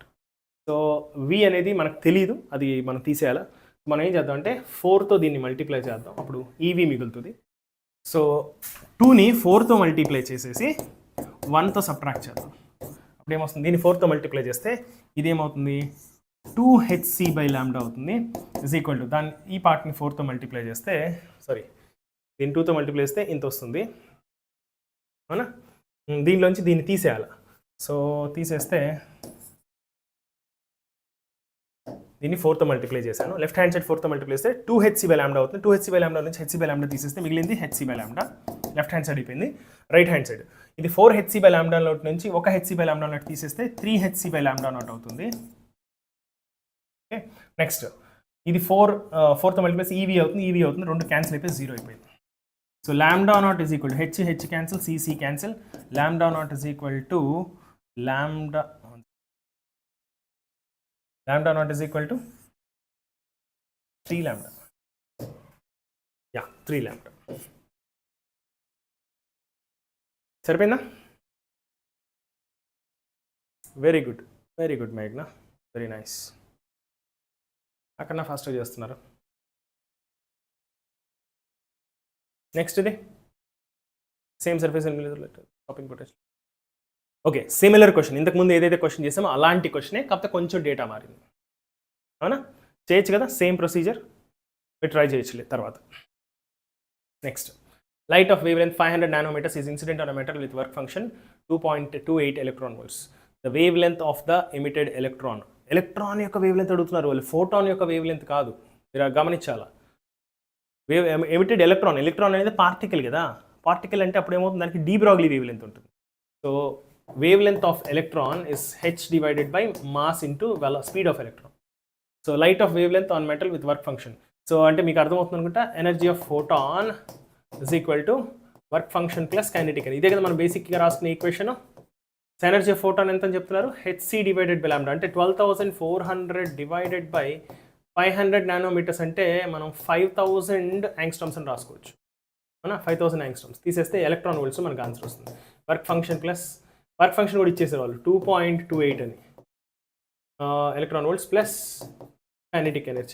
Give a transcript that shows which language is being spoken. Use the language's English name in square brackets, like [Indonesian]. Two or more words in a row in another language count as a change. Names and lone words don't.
[Telugu] సో V అనేది మనకు తెలియదు, అది మనం తీసేయాలి. మనం ఏం చేద్దాం అంటే 4తో దీన్ని మల్టిప్లై చేద్దాం, అప్పుడు EV మిగులుతుంది. సో 2ని 4తో మల్టిప్లై చేసేసి 1తో సబ్ట్రాక్ట్ చేద్దాం. అప్పుడు ఏమొస్తుంది? దీన్ని 4తో మల్టిప్లై చేస్తే ఇదేమవుతుంది? 2hc/λ అవుతుంది. [English] is equal to [Telugu] దాన్ని ఈ పార్ట్ని 4తో మల్టిప్లై చేస్తే దీన్ని 2తో మల్టిప్లై చేస్తే ఇంత వస్తుంది. అవునా? దీనిలోంచి దీన్ని తీసేయాలి. సో తీసేస్తే దీన్ని 4తో మల్టిప్లై చేశాను. [English] left hand side [Telugu] 4తో మల్టిప్లై చేస్తే 2hc/λ అవుతుంది. 2hc/λ నుంచి hc/λ తీసేస్తే మిగిలింది hc/λ. [English] left hand side [Telugu] అయిపోయింది. [English] right hand side [Telugu] ఇది 4hc/λ నుంచి ఒక hc/λ తీసేస్తే 3hc/λ అవుతుంది. [English] okay, next [Telugu] ఇది 4తో మల్టిప్లై చేస్తే EV అవుతుంది. రెండు క్యాన్సిల్ అయిపోయి 0 అయిపోయింది. [English] సో λ0 is equal to h cancel, c cancel. λ0 is equal to λ0 is equal to 3λ. Yeah, 3λ. [Telugu] సరిపోయిందా? [English] very good మేఘ్నా, very nice. [Telugu] అక్కడ ఫాస్ట్గా చేస్తున్నారు. [English] నెక్స్ట్ ఇది same surface stopping potential. okay, similar question, [Telugu] ఇంతకుముందు ఏదైతే క్వశ్చన్ చేసామో అలాంటి క్వశ్చనే, కాకపోతే కొంచెం డేటా మారింది. అవునా? చేయొచ్చు కదా, [English] same procedure [Telugu] మీరు ట్రై చేయొచ్చులే తర్వాత. [English] next, light of wavelength 500 nanometers is incident on a metal with work function 2.28 electron volts. The wavelength of the emitted electron. [Telugu] ఎలక్ట్రాన్ యొక్క [English] wavelength [Telugu] అడుగుతున్నారు వాళ్ళు, ఫోటాన్ యొక్క [English] wavelength [Telugu] కాదు, మీరు గమనించాలా. [English] emitted electron [Telugu] అనేది పార్టికల్ కదా, పార్టికల్ అంటే అప్పుడు ఏమవుతుంది? దానికి [English] de Broglie wavelength [Telugu] ఉంటుంది. [English] so wavelength of electron is h/by mass into speed of electron. so light of wavelength on metal with work function. [Telugu] సో అంటే మీకు అర్థమవుతుంది అనుకుంటా, [English] energy of photon is equal to work function plus kinetic. [Telugu] ఇదే కదా మనం బేసిక్గా రాసుకునే ఈక్వేషన్. సో [English] energy of photon [Telugu] ఎంత అని చెప్తున్నారు? hc/λ అంటే 12,400 [English] divided by 500 nanometers [Telugu] అంటే మనం 5000 యాంగ్స్ట్రమ్స్ అని రాసుకోవచ్చు. అవునా? 5000 యాంగ్స్ట్రమ్స్ తీసేస్తే [English] electron volts [Telugu] మనకు ఆన్సర్ వస్తుంది. [English] work function [Telugu] కూడా ఇచ్చేసారు వాళ్ళు 2.28 అని [English] electron volts plus kinetic energy.